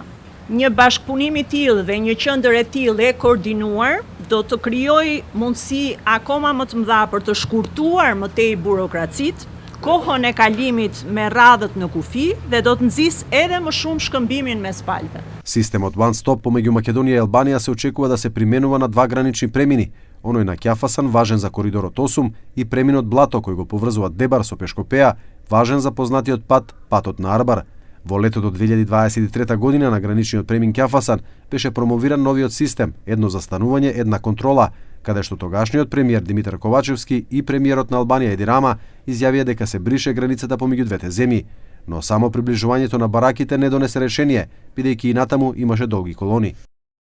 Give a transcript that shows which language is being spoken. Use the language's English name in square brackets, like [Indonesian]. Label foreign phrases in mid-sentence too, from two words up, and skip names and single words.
[Albanian] Një bashkëpunim i tillë dhe një qendër e tillë e koordinuar do të krijojë mundësi akoma më të mëdha për të shkurtuar më tej burokracitë, kohën e kalimit me radhët në kufi dhe do të nxjisë edhe më shumë shkëmbimin mes palëve. [Macedonian] Системот One Stop помеѓу Македонија и Албанија се очекува да се применува на два гранични премини, оној на Ќафасан важен за коридорот 8 и преминот Блато кој го поврзува Дебар со Пешкопеја, важен за познатиот пат, патот на Арбар. Во летото 2023 година на граничниот премин Ќафасан беше промовиран новиот систем, едно застанување, една контрола, каде што тогашниот премиер Димитар Ковачевски и премиерот на Албанија Еди Рама изјавија дека се брише границата помеѓу двете земји, но само приближувањето на бараките не донесе решение, бидејќи и натаму имаше долги колони.